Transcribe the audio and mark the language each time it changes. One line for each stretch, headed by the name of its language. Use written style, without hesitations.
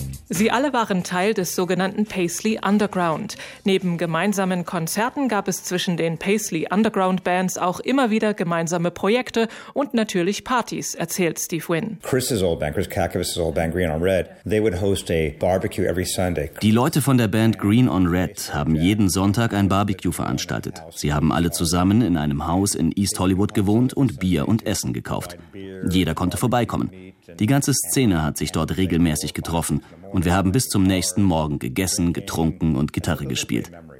German: Sie alle waren Teil des sogenannten Paisley Underground. Neben gemeinsamen Konzerten gab es zwischen den Paisley Underground Bands auch immer wieder gemeinsame Projekte und natürlich Partys, erzählt Steve Wynn.
English: Chris's old band, Chris Kakavas's old band Green on Red, they would host a barbecue every Sunday.
German: Die Leute von der Band Green on Red haben jeden Sonntag ein Barbecue veranstaltet. Sie haben alle zusammen in einem Haus in East Hollywood gewohnt und Bier und Essen gekauft. Jeder konnte vorbeikommen. Die ganze Szene hat sich dort regelmäßig getroffen und wir haben bis zum nächsten Morgen gegessen, getrunken und Gitarre gespielt.